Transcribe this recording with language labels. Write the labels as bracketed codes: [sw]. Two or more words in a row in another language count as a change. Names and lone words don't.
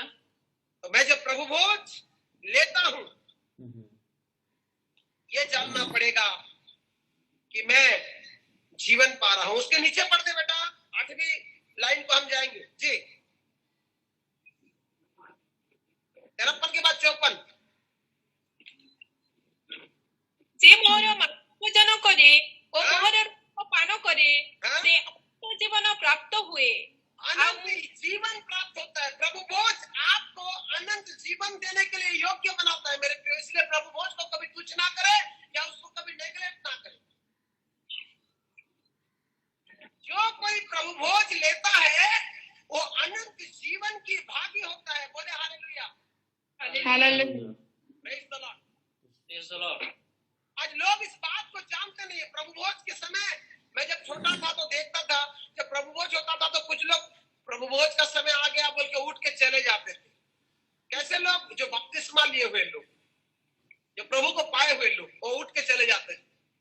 [hi] तो मैं जब प्रभु भोज लेता हूं, ये जानना पड़ेगा कि मैं जीवन पा रहा हूं। उसके नीचे पढ़ दे बेटा, 8वीं लाइन को हम जाएंगे जी। 53 के बाद 54। [or] ଯେ ମୋର ମାଂସ ଭୋଜନ କରେ ଓ ମୋର ରକ୍ତ ପାନ କରେ ସେ ଅନନ୍ତ ଜୀବନ ପ୍ରାପ୍ତ ହୁଏ। [hi] अनंत जीवन प्राप्त होता है। प्रभु भोज आपको अनंत जीवन देने के लिए योग्य बनाता है मेरे प्रिय। इसलिए प्रभु भोज को कभी तुच्छ ना करे या उसको कभी नेगलेक्ट ना करे। जो कोई प्रभु भोज लेता है वो अनंत जीवन की भागी होता है। बोले हालेलुया। हालेलुया। [en] Praise the Lord. Praise the Lord. [hi] आज लोग इस बात को जानते नहीं है। प्रभु भोज के समय मैं जब छोटा था तो देखता था, जब प्रभु भोज होता था तो कुछ लोग प्रभु भोज का समय आ गया बोल के उठ के चले जाते थे। कैसे लोग? जो बपतिस्मा लिए हुए लोग, जो प्रभु को पाए हुए लोग, वो उठ के चले जाते थे।